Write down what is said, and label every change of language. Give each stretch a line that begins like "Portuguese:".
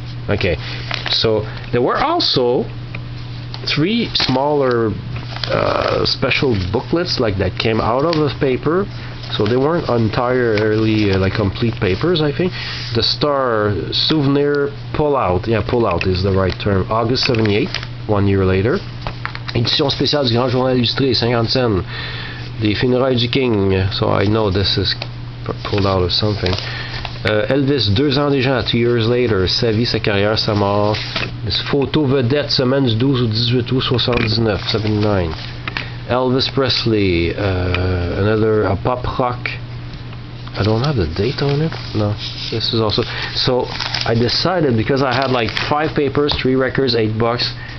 English: Okay, so there were also 3 smaller special booklets like that came out of the paper, so they weren't entirely like complete papers. I think the Star Souvenir Pull-Out, Pull-Out is the right term, August 78, 1 year later.
French: Édition spéciale du Grand Journal Illustré, 50 cents. Des funérailles du King,
English: so I know this is pulled out of something.
French: Elvis, 2 ans déjà,
English: 2 years later,
French: sa vie, sa carrière, sa mort. Photo vedette, semaine du 12 au 18 août 79, 79.
English: Elvis Presley, a pop rock. I don't have the date on it. No, this is also. So I decided, because I had like 5 papers, 3 records, $8.